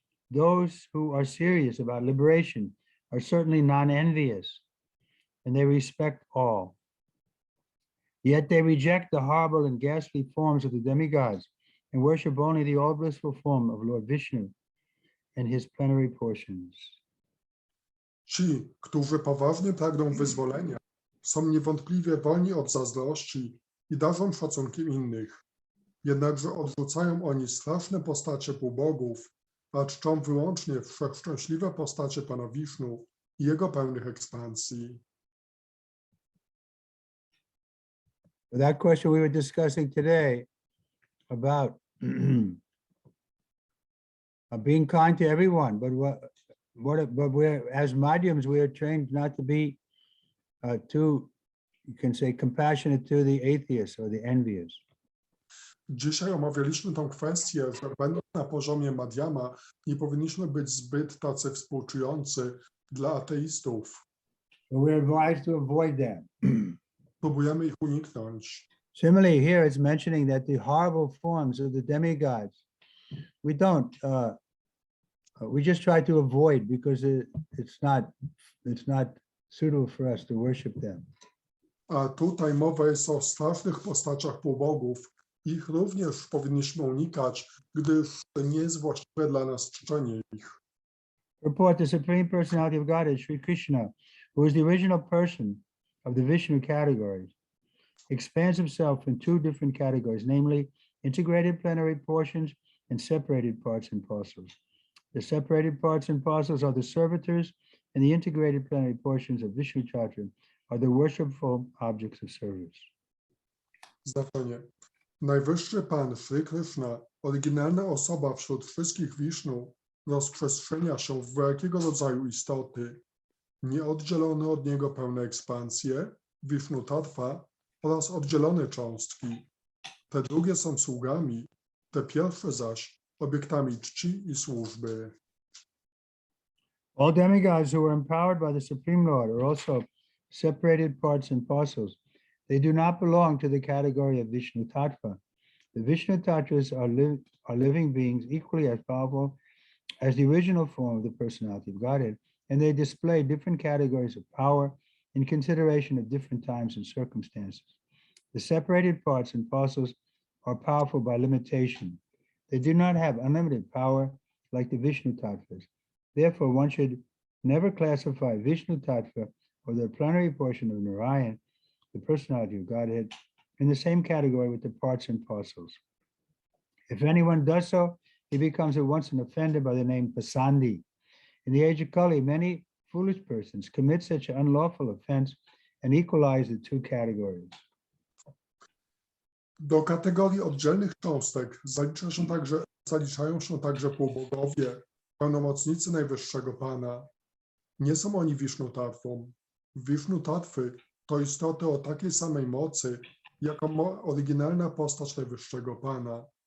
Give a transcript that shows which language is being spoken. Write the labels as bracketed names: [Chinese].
[English] Those who are serious about liberation are certainly non-envious, and they respect all. Yet they reject the horrible and ghastly forms of the demigods and worship only the all-blissful form of Lord Vishnu and his plenary portions. [Polish] Ci, którzy poważnie pragną wyzwolenia, są niewątpliwie wolni od zazdrości i darzą szacunkiem innych. Jednakże odrzucają oni straszne postacie półbogów, a czczą wyłącznie wszechszczęśliwe postacie Pana Wisznu i Jego pełnych ekspansji. [English] That question we were discussing today about being kind to everyone, but but we're, as Madhyams, we are trained not to be too, you can say, compassionate to the atheists or the envious. [Polish] Dzisiaj omawialiśmy tę kwestię, że będąc na poziomie Madhyama, nie powinniśmy być zbyt tacy współczujący dla ateistów. [English] We're advised to avoid that. [Polish] Próbujemy ich uniknąć. [English] Similarly, here it's mentioning that the horrible forms of the demigods, we don't, we just try to avoid because it's not suitable for us to worship them. [Polish] A tutaj mowa jest o strasznych postaciach półbogów. Ich również powinniśmy unikać, gdyż nie jest właściwe dla nas czczenie ich. [English] Report the Supreme Personality of Godhead, Sri Krishna, who is the original person of the Vishnu categories, expands himself in two different categories, namely integrated plenary portions and separated parts and parcels. The separated parts and parcels are the servitors, and the integrated plenary portions of Vishnu Chatra are the worshipful objects of service. [Polish] Znaczenie. Najwyższy Pan, Sri Krishna, oryginalna osoba wśród wszystkich Wisznu, rozprzestrzenia się w jakiego rodzaju istoty, nieoddzielone od niego pełne ekspansje, Vishnu Tattva oraz oddzielone cząstki. Te drugie są sługami, te pierwsze zaś obiektami czci i służby. [English] All demigods who are empowered by the Supreme Lord are also separated parts and parcels. They do not belong to the category of Vishnu Tattva. The Vishnu Tattvas are living beings equally as powerful as the original form of the personality of Godhead, and they display different categories of power in consideration of different times and circumstances. The separated parts and parcels are powerful by limitation. They do not have unlimited power like the Vishnu Tattvas. Therefore, one should never classify Vishnu Tattva or the plenary portion of Narayan, the personality of Godhead, in the same category with the parts and parcels. If anyone does so, he becomes at once an offender by the name Pasandi. In the age of Kali, many foolish persons commit such an unlawful offense and equalize the two categories. [Polish] Do kategorii oddzielnych cząstek zaliczają się także półbogowie, pełnomocnicy Najwyższego Pana. Nie są oni Vishnu Tattvą. Vishnu Tattwy to istoty o takiej samej mocy, jako oryginalna postać Najwyższego Pana.